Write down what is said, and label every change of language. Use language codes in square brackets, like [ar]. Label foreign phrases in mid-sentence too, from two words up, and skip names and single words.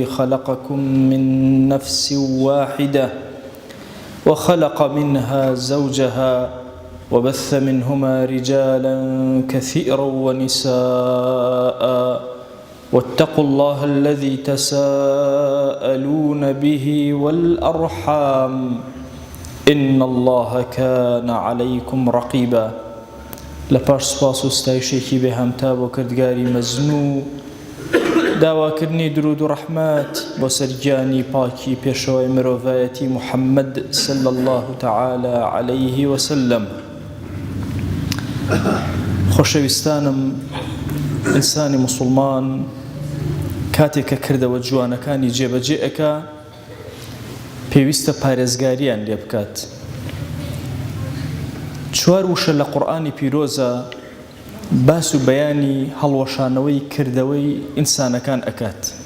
[ar] خلقكم من نفس واحدة وخلق منها زوجها وبث منهما رجالا كثيرا ونساء واتقوا الله الذي تساءلون به والأرحام إن الله كان عليكم رقيبا. [ckb] لپاش سپاس و ستایشێکی بێهەمتا بۆ کردگاری مەزنوو داواکردنی درود و ڕەحمەت بۆ سەرگیانی پاکی پێشەوەی مرۆڤایەتی محەممەد [ar] صلی الله تعالى عليه وسلم. [ckb] خۆشەویستانم، ئینسانی موسڵمان کاتێک کە کردەوە جوانەکانی جێبەجێ ئەکا پێویستە پارێزگاریان لێ بکات. چوار وشە لە قورئانی پیرۆزە باس و بەیانی هەڵوەشانەوەی کردەوەی ئینسانەکان ئەکات.